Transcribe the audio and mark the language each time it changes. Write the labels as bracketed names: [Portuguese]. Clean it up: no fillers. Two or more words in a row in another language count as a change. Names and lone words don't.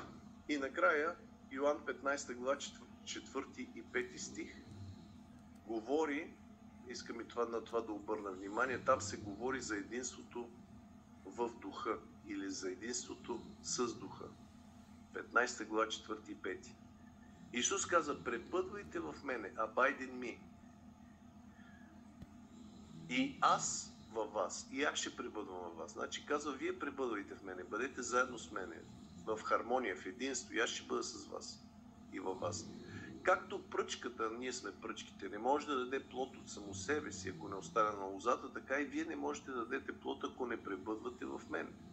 [Bulgarian] И накрая, Йоан 15 глава, 4 и 5 стих, говори, искам и на това да обърна внимание, там се говори за единството в духа или за единството с духа. 15 глава, 4 и 5. Исус каза, пребъдвайте в мене, [English] abide in me. [Bulgarian] И аз във вас, и аз ще пребъдвам във вас. Значи казва, вие пребъдвайте в мене, бъдете заедно с мене. в хармония, в единство, и аз ще бъда с вас и във вас. Както пръчката, ние сме пръчките, не може да даде плод от само себе си, ако не остане на лозата, така и вие не можете да дадете плод, ако не пребъдвате в мен.